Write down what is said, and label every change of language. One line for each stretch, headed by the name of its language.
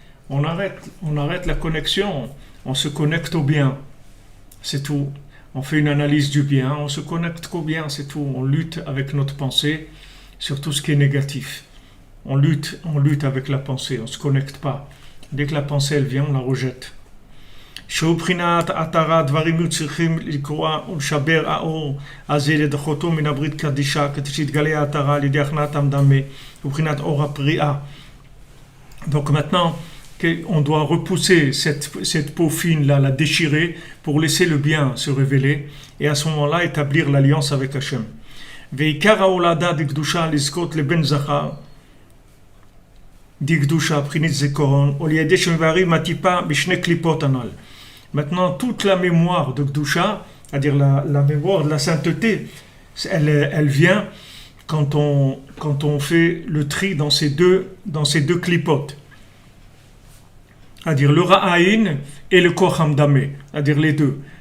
French: On arrête la connexion. On se connecte au bien, c'est tout. On fait une analyse du bien, on se connecte qu'au bien, c'est tout. On lutte avec notre pensée sur tout ce qui est négatif. On lutte avec la pensée, on ne se connecte pas. Dès que la pensée elle vient, on la rejette.
Hebrew: שהוא בחינת עטרה דברים היו צריכים לקרוע ולשבר האור הזה לדחותו מן הברית קדישה כדי שיתגלה העטרה על ידי הכנעת המדמה ובחינת אור הפריאה.
French: Donc maintenant on doit repousser cette peau fine là, la déchirer pour laisser le bien se révéler et à ce moment-là établir l'alliance avec Hachem.
Hebrew: ועיקר ההולדה דקדושה לזכות לבן זכר דקדושה בחינת זיכרון ולידי שמבארים הטיפה בשני קליפות הנ"ל.
French: Maintenant, toute la mémoire de Gdusha, c'est-à-dire la mémoire de la sainteté, elle vient quand on fait le tri dans ces deux clipotes. C'est-à-dire le Ra'aïn et le Koach Hamdameh, c'est-à-dire les deux.